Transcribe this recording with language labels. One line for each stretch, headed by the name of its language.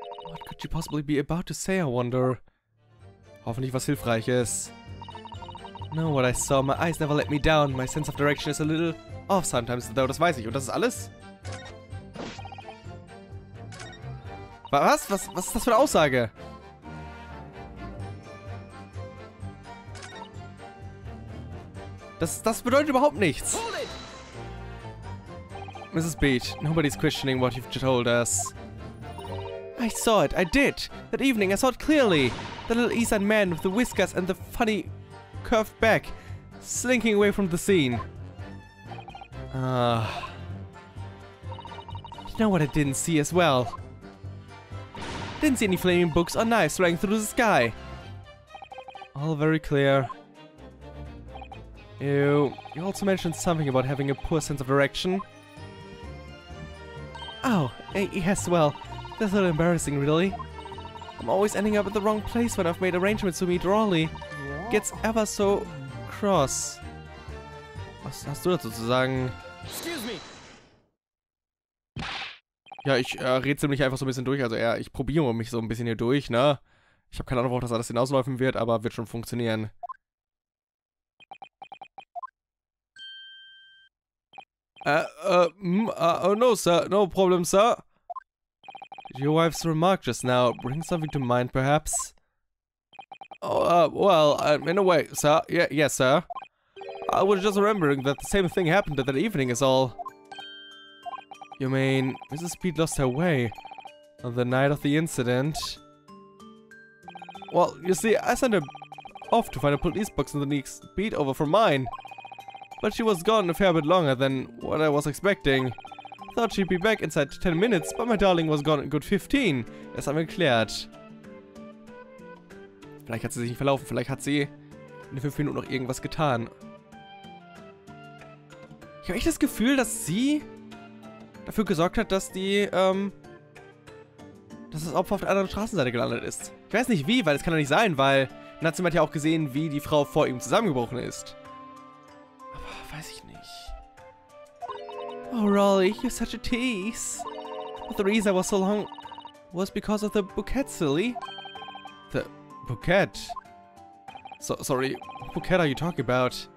English: What could you possibly be about to say, I wonder?
German: Hoffentlich was Hilfreiches.
English: No, what I saw. My eyes never let me down. My sense of direction is a little off sometimes, though.
German: Das weiß ich. Und das ist alles? Was? Was ist das für eine Aussage? Das bedeutet überhaupt nichts.
English: Mrs. Beat, nobody's questioning what you've told us. I saw it. I did. That evening, I saw it clearly. The little East Side man with the whiskers and the funny curved back, slinking away from the scene. You know what I didn't see as well? Didn't see any flaming books or knives flying through the sky. All very clear. You also mentioned something about having a poor sense of direction. Oh, yes, well, that's a little embarrassing, really. I'm always ending up at the wrong place when I've made arrangements to meet Raleigh. Gets ever so cross.
German: Was hast du dazu zu sagen?
English: Excuse me.
German: Ja, ich rätsel mich einfach so ein bisschen durch. Also ich probiere mich so ein bisschen hier durch, ne? Ich habe keine Ahnung, worauf das alles hinauslaufen wird, aber wird schon funktionieren.
English: Oh no, sir. No problem, sir. Did your wife's remark just now bring something to mind, perhaps? Oh, well, in a way, sir. Yes, sir. I was just remembering that the same thing happened that evening is all. You mean, Mrs. Speed lost her way on the night of the incident? Well, you see, I sent her off to find a police box in the next beat over from mine. But she was gone a fair bit longer than what I was expecting. Thought she'd be back inside 10 minutes, but my darling was gone in good 15.
German: Das haben wir geklärt. Vielleicht hat sie sich nicht verlaufen, vielleicht hat sie in den 5 Minuten noch irgendwas getan. Ich habe echt das Gefühl, dass sie dafür gesorgt hat, dass dass das Opfer auf der anderen Straßenseite gelandet ist. Ich weiß nicht wie, weil es kann doch nicht sein, weil dann hat jemand ja auch gesehen, wie die Frau vor ihm zusammengebrochen ist. Aber weiß ich nicht.
English: Oh, Rolly, you're such a tease. But the reason I was so long was because of the bouquet, silly. The bouquet? Sorry, what bouquet are you talking about?